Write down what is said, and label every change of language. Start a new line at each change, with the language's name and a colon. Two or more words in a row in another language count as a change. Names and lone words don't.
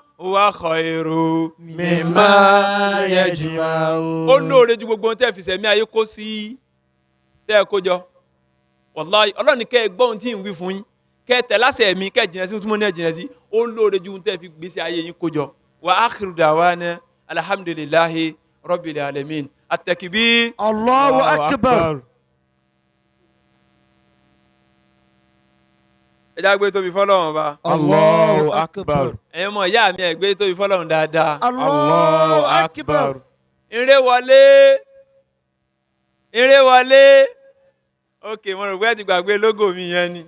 Arabic: وخير مما يجمعون.
Yoruba: Ó lóore ju gbogbo ohun tẹ́ fi sẹ̀mí ayé kó sí tẹ́ ẹ kó jọ. Wallahi Ọlọ́run ní kẹ́ ẹ gbọ́ ohun tí ń wí fún yín kẹ́ ẹ tẹ̀ láṣẹ mi kẹ́ ẹ jìnnà sí ohun tí mo ní ẹ jìnnà sí ó lóore ju ohun tẹ́ fi gbèsè ayé yín kó jọ.
Arabic: وآخر دعوانا الحمد لله رب العالمين. At-takbir. الله أكبر.
Yoruba: Ẹ já gbé tóbi fọ́lọ́run ọba.
Arabic: الله أكبر.
Yoruba: Ẹ̀yin ọmọ ìyá mi ẹ gbé tóbi fọ́lọ́run dáadáa.
Arabic: الله أكبر.
Yoruba: Ire wọlé. Ire wọlé. Ok, mo rò pé ẹ ti gbàgbé lógò mi yẹn ni.